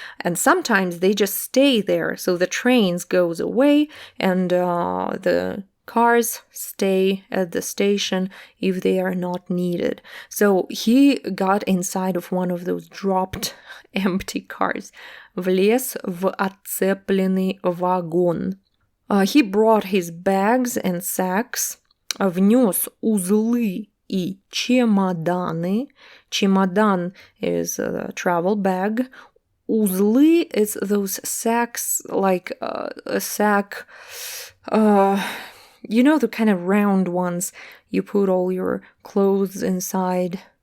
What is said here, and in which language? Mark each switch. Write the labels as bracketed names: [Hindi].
[English] And sometimes they just stay there, so the trains goes away and the cars stay at the station if they are not needed. So he got inside of one of those dropped empty cars. [Russian] Влез в отцепленный вагон. [English] He brought his bags and sacks. [Russian] Внес узлы и чемоданы. [English] Чемодан is a travel bag. Узлы is those sacks, like a sack, you know, the kind of round ones you put all your clothes inside.